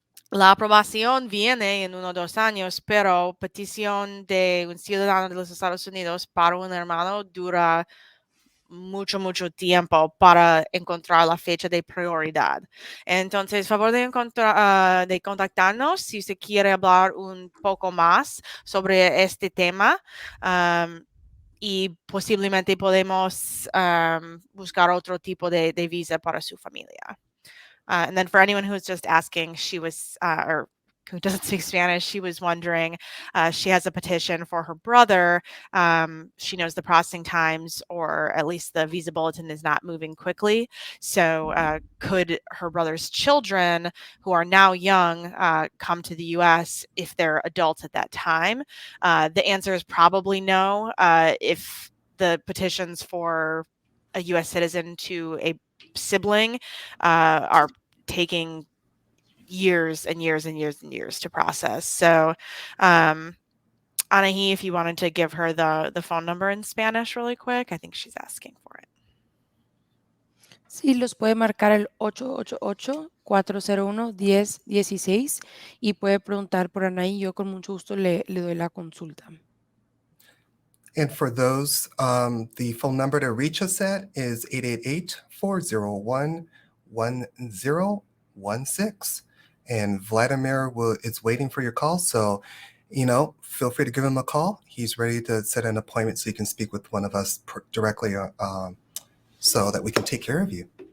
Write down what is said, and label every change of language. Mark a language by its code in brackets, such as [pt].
[es] La aprobación viene en 1 o 2 años, pero petición de un ciudadano de los Estados Unidos para un hermano dura mucho, mucho tiempo para encontrar la fecha de prioridad. Entonces, favor de contactarnos si usted quiere hablar un poco más sobre este tema. Y posiblemente podemos buscar otro tipo de visa para su familia. [en] And then for anyone who's just asking, she was, or who doesn't speak Spanish, she was wondering, she has a petition for her brother. She knows the processing times, or at least the visa bulletin is not moving quickly. So could her brother's children, who are now young, come to the US if they're adults at that time? The answer is probably no. If the petitions for a US citizen to a sibling are taking years and years and years and years to process. So, Anahi, if you wanted to give her the phone number in Spanish really quick, I think she's asking for it. [es] Sí, los puede marcar el 888-401-1016 y puede preguntar por Anaí. Yo con mucho gusto le doy la consulta. [en] And for those, the phone number to reach us at is 888-401-1016. And Vladimir is waiting for your call. So, feel free to give him a call. He's ready to set an appointment so you can speak with one of us directly so that we can take care of you.